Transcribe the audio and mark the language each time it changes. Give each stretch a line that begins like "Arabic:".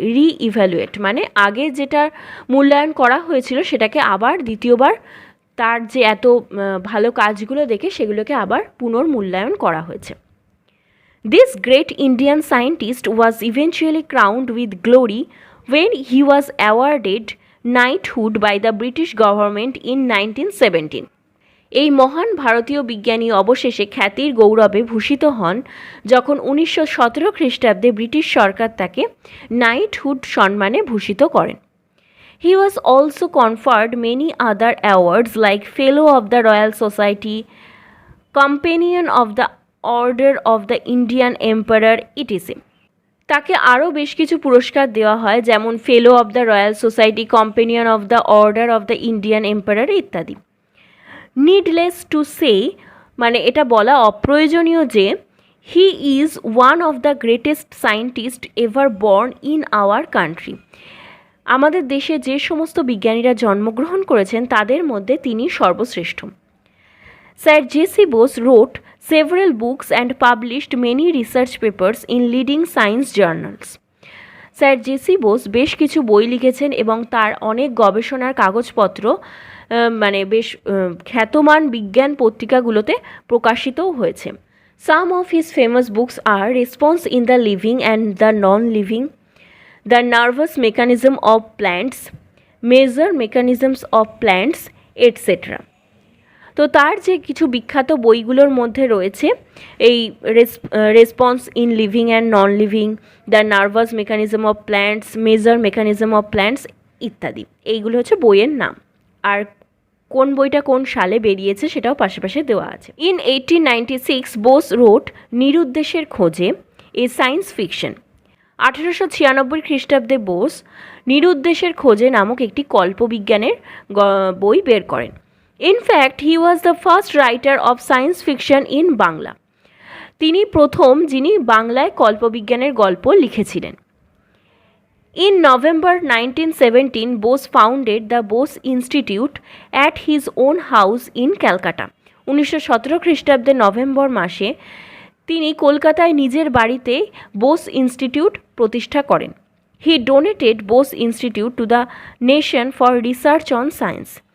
Bangla: রি-ইভ্যালুয়েট মানে আগে যেটা মূল্যায়ন করা হয়েছিল সেটাকে আবার দ্বিতীয়বার তার যে এত ভালো কাজগুলো দেখে সেগুলোকে আবার পুনর্মূল্যায়ন করা হয়েছে।
English: This great Indian scientist was eventually crowned with glory when he was awarded knighthood by the British government in 1917.
Bangla: এই মহান ভারতীয় বিজ্ঞানী অবশেষে খ্যাতির গৌরবে ভূষিত হন যখন 1917 খ্রিস্টাব্দে ব্রিটিশ সরকার তাকে নাইটহুড সম্মানে ভূষিত করেন।
English: He was also conferred many other awards like Fellow of the Royal Society, Companion of the Order of the Indian Emperor, etc.
Bangla: তাকে আরও বেশ কিছু পুরস্কার দেওয়া হয়, যেমন ফেলো of the royal society, companion of the order of the Indian emperor ইত্যাদি।
English: needless to say
Bangla: মানে এটা বলা অপ্রয়োজনীয় যে
English: He is one of the greatest scientist ever born in our country.
Bangla: আমাদের দেশে যে সমস্ত বিজ্ঞানীরা জন্মগ্রহণ করেছেন তাদের মধ্যে তিনি সর্বশ্রেষ্ঠ। Sir J C.
English: Bose wrote several books and published many research papers in leading science journals.
Bangla: Sir J C. Bose বেশ কিছু বই লিখেছেন এবং তার অনেক গবেষণার কাগজপত্র বেশ খ্যাতমান বিজ্ঞান পত্রিকাগুলোতে প্রকাশিতও হয়েছে।
English: Some of his famous books are Response in the Living and the Non-Living, The Nervous Mechanism of Plants, Major Mechanisms of Plants, etc.
Bangla: তো তার যে কিছু বিখ্যাত বইগুলোর মধ্যে রয়েছে এই response in living and non living, the nervous mechanism of plants, major mechanism of plants ইত্যাদি, এইগুলো হচ্ছে বইয়ের নাম। আর কোন বইটা কোন সালে বেরিয়েছে সেটাও পাশাপাশি দেওয়া আছে।
English: In 1896 Bose wrote নিরুদ্দেশের খোঁজে a science fiction.
Bangla: 1896 খ্রিস্টাব্দে বোস নিরুদ্দেশের খোঁজে নামক একটি কল্পবিজ্ঞানের বই বের করেন।
English: In fact, he was the first writer of science fiction in Bangla.
Bangla: তিনি প্রথম যিনি বাংলায় কল্পবিজ্ঞানের গল্প লিখেছিলেন।
English: In November 1917, Bose founded the Bose Institute at his own house in Calcutta.
Bangla: 1917 খ্রিস্টাব্দে নভেম্বর মাসে তিনি কলকাতায় নিজের বাড়িতে বোস ইনস্টিটিউট প্রতিষ্ঠা করেন।
English: He donated Bose Institute to the nation for research on science.